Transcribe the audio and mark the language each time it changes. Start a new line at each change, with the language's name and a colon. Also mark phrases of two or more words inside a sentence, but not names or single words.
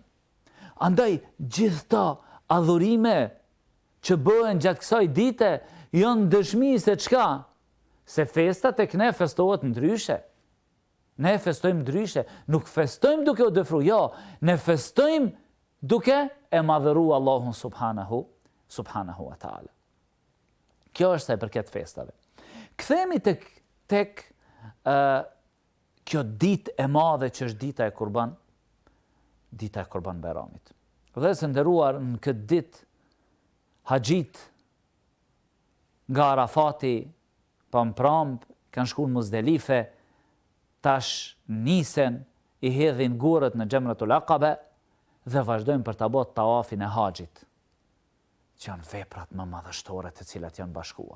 Albanian: Andaj gjithta adhurime që bëhen gjatë kësaj dite janë dëshmi se çka? Se festa tek ne festohet ndryshe. Ne festojmë ndryshe, nuk festojmë duke u dëfru, jo, ne festojmë duke e madhëruar Allahun
Arabic: سبحانه سبحانه وتعالى.
Albanian: Kjo është sa i përket festave. Kthehemi tek kjo ditë e madhe që është dita e Kurban Bayramit. Dhe së nderuar, në këtë ditë haxhit nga Arafati pampromp kanë shkuar në Muzdelife, tash nisen, i hedhin gurët në Xhamratul Aqaba dhe vazhdojnë për ta bërë tawafin e haxhit, që janë veprat më madhështore të cilat janë bashkuar.